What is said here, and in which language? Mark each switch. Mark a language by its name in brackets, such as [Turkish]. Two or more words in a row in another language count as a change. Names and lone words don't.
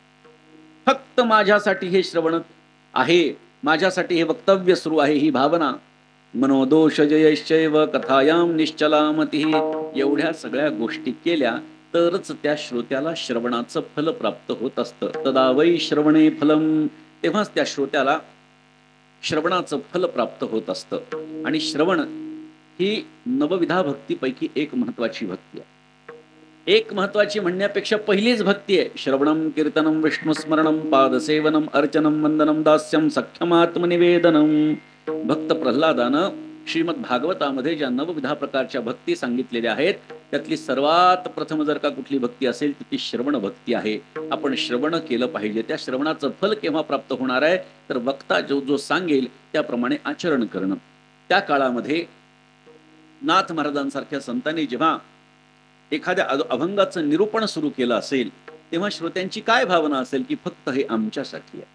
[Marathi] फक्त माझ्यासाठी हे श्रवण आहे, माझ्यासाठी हे वक्तव्य सुरू आहे, ही भावना. [Sanskrit] मनोदोष जयश्चैव कथायाम निश्चलामती, [Marathi] एवढ्या सगळ्या गोष्टी केल्या तरच त्या श्रोत्याला श्रवणाचं फल प्राप्त होत असतं. [Sanskrit] तदा वै श्रवणे फलम, [Marathi] तेव्हाच त्या श्रोत्याला श्रवणाचं फल प्राप्त होत असतं. आणि श्रवण ही नवविधा भक्तीपैकी एक महत्वाची भक्ती आहे. एक महत्वाची म्हणण्यापेक्षा पहिलीच भक्ती आहे. [Sanskrit] श्रवणम कीर्तनम विष्णुस्मरणम पादसेवनम अर्चनम वंदनम दास्यम सख्यमात्मनिवेदनम. [Marathi] भक्त प्रल्हादानं श्रीमद भागवतामध्ये ज्या नवविधा प्रकारच्या भक्ती सांगितलेल्या आहेत त्यातली सर्वात प्रथम जर का कुठली भक्ती असेल तर ती श्रवण भक्ती आहे. आपण श्रवण केलं पाहिजे. त्या श्रवणाचं फल केव्हा प्राप्त होणार आहे तर वक्ता जो सांगेल त्याप्रमाणे आचरण करणं. त्या काळामध्ये नाथ महाराजांसारख्या संतांनी जेव्हा एखाद्या अभंगाचं निरूपण सुरू केलं असेल तेव्हा श्रोत्यांची काय भावना असेल की फक्त हे आमच्यासाठी आहे.